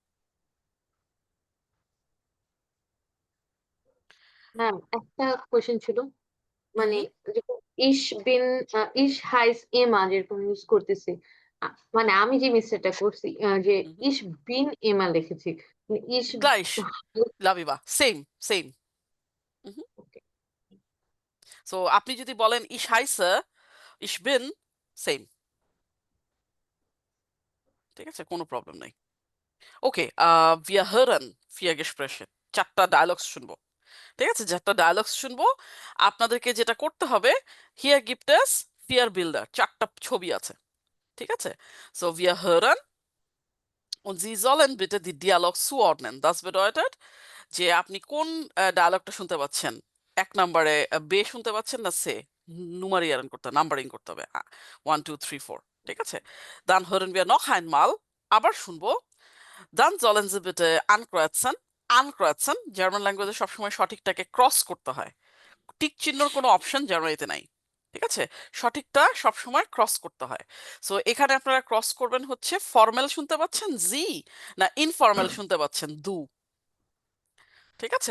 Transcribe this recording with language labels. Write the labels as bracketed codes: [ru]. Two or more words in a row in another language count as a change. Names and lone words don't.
[bn] ম্যাম একটা কোয়েশ্চেন ছিল, মানে যেরকম [de] Ich bin ich heiße Emma [bn] যেরকম ইউজ করতেছি, মানে আমি যে মিস্টেকটা করছি, যে [de] Ich bin Emma [bn] লিখেছি, মানে ইশ [de] গ্লাইশ, লাভিবা, [en] same same. [bn] সো আপনি যদি বলেন [de] ich heiße, ich bin, [bn] সেম, ঠিক আছে, কোনো প্রবলেম নেই। ওকে, [de] wir hören 4 Gespräche, [bn] 4টা ডায়লগস শুনবো, ঠিক আছে? 4টা ডায়লগস শুনবো। আপনাদেরকে যেটা করতে হবে, [de] hier gibt es 4 Bilder, [bn] 4টা ছবি আছে, ঠিক আছে? [de] So wir hören und Sie sollen bitte die Dialog zuordnen। Das bedeutet [bn] যে আপনি কোন ডায়লগটা শুনতে পাচ্ছেন। 1 নম্বরে বে শুনতে পাচ্ছেন না সে, নুমারিয়ারেন করতে হবে, নাম্বারিং করতে হবে, 1 2 3 4, ঠিক আছে? [de] Dann hören wir noch einmal, [bn] আবার শুনবো। [de] Dann sollen Sie bitte ankreuzen। [bn] আনক্রয়েছেন [en] German language [bn] সবসময় সঠিকটাকে ক্রস করতে হয়, টিক চিহ্নর কোনো অপশন জার্মানিতে নাই, ঠিক আছে? সঠিকটা সবসময় ক্রস করতে হয়। সো এখানে আপনারা ক্রস করবেন হচ্ছে ফর্মাল শুনতে পাচ্ছেন জি, না ইনফর্মাল শুনতে পাচ্ছেন দু, ঠিক আছে?